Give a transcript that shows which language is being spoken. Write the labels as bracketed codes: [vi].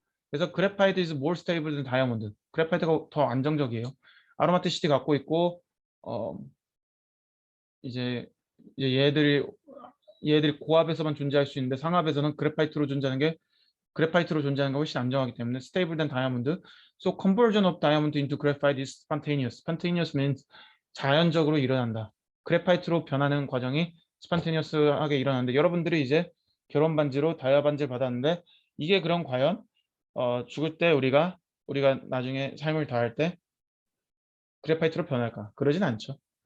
[en] 그래서 그래파이트 is more stable than 다이아몬드. [ko] 그래파이트가 더 안정적이에요. 아로마티시티 갖고 있고 이제 이제 얘들이 고압에서만 존재할 수 있는데 상압에서는 그래파이트로 존재하는 게 훨씬 안정하기 때문에 [en] stable than diamond. So conversion of diamond into graphite is spontaneous. Spontaneous means [ko] 자연적으로 일어난다. 그래파이트로 변하는 과정이 spontaneous하게 일어나는데 여러분들이 이제 결혼 반지로 다이아 반지를 받았는데 이게 그럼 과연 죽을 때 우리가 나중에 삶을 다할 때 그래파이트로 변할까? 그러진 않죠.